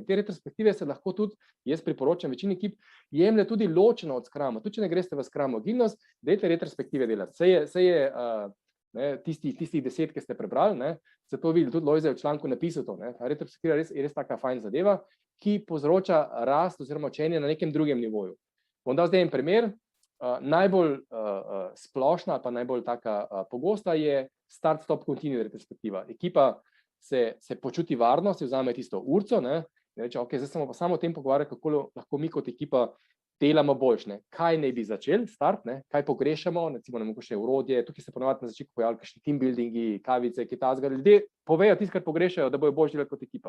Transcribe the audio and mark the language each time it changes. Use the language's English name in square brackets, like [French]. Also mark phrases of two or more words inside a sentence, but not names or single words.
[Slovenian] In te retrospektive se lahko tudi, jaz priporočam večini ekip, jemlje tudi ločeno od Scruma, tudi če ne greste v Scrum agilnost, dajte retrospektive delati, saj je ne, tistih 10, ki ste prebrali, ne, se to vidi, tudi Lojze je v članku napisal to, ne, retrospektiva je res taka fajn zadeva, ki povzroča rast oziroma učenje na nekem drugem nivoju. Bom dal zdaj en primer, najbolj splošna, pa najbolj taka pogosta je [English] start-stop continue [Slovenian] retrospektiva. Ekipa se počuti varno, si vzame tisto urco, ne, in reče, ok, zdaj smo pa samo o tem pogovarjali, kako lahko mi kot ekipa delamo boljše, ne, kaj naj bi začeli, start, ne, kaj pogrešamo, recimo nam še urodje, tukaj se ponovadi na začetku pojavljajo kakšni [English] team buildingi, [Slovenian] kavice, kaj takega, ljudje povejo tisto, kar pogrešajo, da bojo boljše delali kot ekipa.